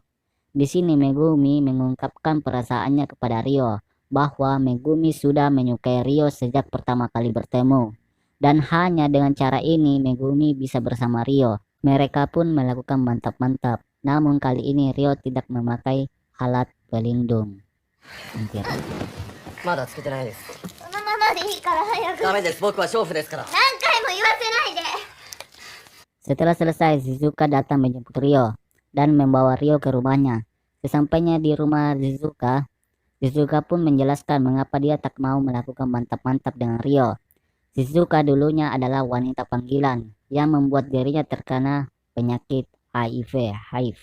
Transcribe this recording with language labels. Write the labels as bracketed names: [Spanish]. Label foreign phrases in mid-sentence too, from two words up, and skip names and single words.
[Indonesian] Di sini Megumi mengungkapkan perasaannya kepada Rio, bahwa Megumi sudah menyukai Rio sejak pertama kali bertemu. Dan hanya dengan cara ini Megumi bisa bersama Rio. Mereka pun melakukan mantap-mantap. Namun kali ini Rio tidak memakai alat pelindung. Anjir. [Japanese] まだつけてないです。ままでいいから早く。ダメです。僕は娼婦ですから。何回も言わせないで。 [Indonesian] Setelah selesai, Shizuka datang menjemput Rio dan membawa Rio ke rumahnya. Sesampainya di rumah Shizuka, Shizuka pun menjelaskan mengapa dia tak mau melakukan mantap-mantap dengan Rio. Shizuka dulunya adalah wanita panggilan yang membuat dirinya terkena penyakit HIV.